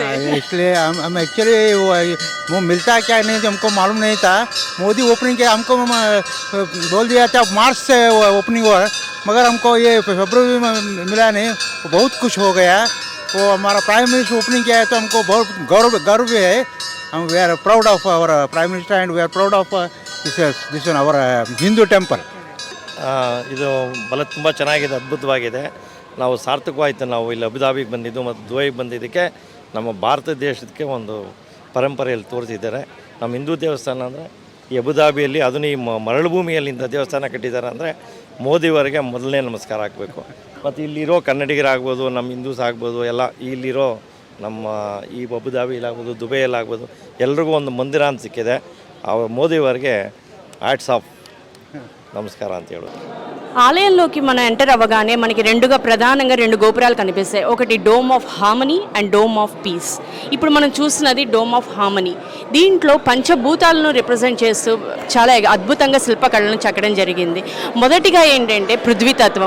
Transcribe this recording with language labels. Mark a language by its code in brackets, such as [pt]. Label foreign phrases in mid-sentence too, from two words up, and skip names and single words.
[hi] इसलिए हम एक्चुअली वो मिलता क्या नहीं हमको मालूम नहीं था. मोदी ओपनिंग के हमको बोल दिया था मार्च से ओपनिंग हुआ, मगर हमको ये फरवरी में मिला नहीं. बहुत खुश हो गया. वो हमारा [en] prime minister [hi] ओपनिंग किया है तो हमको बहुत गर्व है. [en] हम we are proud of our prime minister and we are proud of this our Hindu temple. [kn] ಇದು ಬಲ ತುಂಬ ಚೆನ್ನಾಗಿದೆ, ಅದ್ಭುತವಾಗಿದೆ. ನಾವು ಸಾರ್ಥಕವಾಯಿತು. ನಾವು ಇಲ್ಲಿ ಅಬುದಾಬಿಗೆ ಬಂದಿದ್ದು ಮತ್ತು ದುಬೈಗೆ ಬಂದಿದ್ದಕ್ಕೆ ನಮ್ಮ ಭಾರತ ದೇಶಕ್ಕೆ ಒಂದು ಪರಂಪರೆಯಲ್ಲಿ ತೋರಿಸಿದ್ದಾರೆ. ನಮ್ಮ ಹಿಂದೂ ದೇವಸ್ಥಾನ ಅಂದರೆ ಈ ಅಬುದಾಬಿಯಲ್ಲಿ ಅದನ್ನು ಈ ಮರಳು ಭೂಮಿಯಲ್ಲಿ ಇಂಥ ದೇವಸ್ಥಾನ ಕಟ್ಟಿದ್ದಾರೆ ಅಂದರೆ ಮೋದಿಯವರಿಗೆ ಮೊದಲನೇ ನಮಸ್ಕಾರ ಹಾಕಬೇಕು. ಮತ್ತು ಇಲ್ಲಿರೋ ಕನ್ನಡಿಗರಾಗ್ಬೋದು, ನಮ್ಮ ಹಿಂದೂಸ್ ಆಗ್ಬೋದು, ಎಲ್ಲ ಇಲ್ಲಿರೋ ನಮ್ಮ ಈ ಅಬುದಾಬಿಲಾಗ್ಬೋದು, ದುಬೈಯಲ್ಲಾಗ್ಬೋದು, ಎಲ್ರಿಗೂ ಒಂದು ಮಂದಿರ ಅಂತ ಸಿಕ್ಕಿದೆ. [te] మోదీవారికి [en] hats off [te] నమస్కారం [kn] ಅಂತ ಹೇಳೋದು. [te] ఆలయంలోకి మనం ఎంటర్ అవ్వగానే మనకి ప్రధానంగా రెండు గోపురాలు కనిపిస్తాయి. ఒకటి డోమ్ ఆఫ్ హార్మనీ అండ్ డోమ్ ఆఫ్ పీస్. ఇప్పుడు మనం చూస్తున్నది డోమ్ ఆఫ్ హార్మనీ. దీంట్లో పంచభూతాలను రిప్రజెంట్ చేస్తూ చాలా అద్భుతంగా శిల్పకళలను చెక్కడం జరిగింది. మొదటిగా ఏంటంటే పృథ్వీతత్వం.